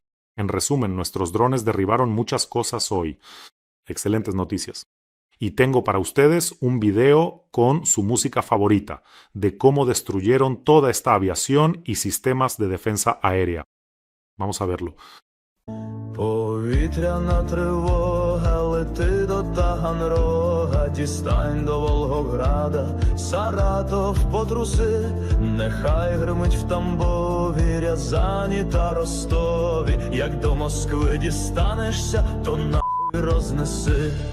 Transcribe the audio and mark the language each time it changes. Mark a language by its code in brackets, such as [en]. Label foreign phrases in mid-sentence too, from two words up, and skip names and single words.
[es] En resumen, nuestros drones derribaron muchas cosas hoy. Excelentes noticias. Y tengo para ustedes un video con su música favorita, de cómo destruyeron toda esta aviación y sistemas de defensa aérea. Vamos a verlo. [uk] Повітряна тривога, лети до Таганрога, дістань до Волгограда, Саратов потруси, нехай гримить в Тамбові, Рязані та Ростові, як до Москви дістанешся, то нахуй рознеси.